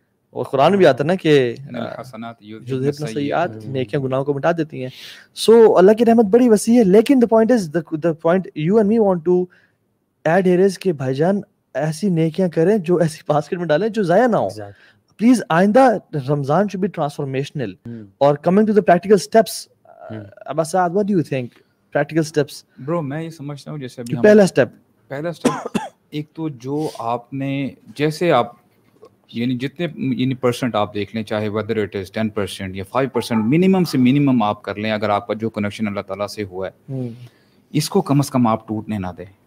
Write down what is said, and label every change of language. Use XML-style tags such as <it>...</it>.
<ur>اور قرآن بھی آتا ہے نا کہ یذہبن السیئات, نیکیاں گناہوں کو مٹا دیتی ہیں. سو اللہ کی رحمت بڑی وسیع ہے. لیکن</ur> <en>the point you and me want to add here is</en> <ur>کہ بھائی جان ایسی نیکیاں کریں جو ایسی باسکٹ میں ڈالیں جو ضائع نہ ہو. پلیز آئندہ رمضان</ur> <en>should be transformational. اور coming to the practical steps, Abbas Saad, what do you think? Practical steps.</en> <ur>Bro, میں یہ سمجھتا ہوں جیسے ابھی پہلا اسٹیپ ایک تو جو آپ نے جیسے آپ یعنی جتنے یعنی پرسنٹ آپ دیکھ لیں, چاہے</ur> <en>whether it is 10%</en> <ur>یا 5%, منیمم سے منیمم آپ کر لیں. اگر آپ کا جو کنیکشن اللہ تعالیٰ سے ہوا ہے اس کو کم از کم آپ ٹوٹنے نہ دیں.</ur>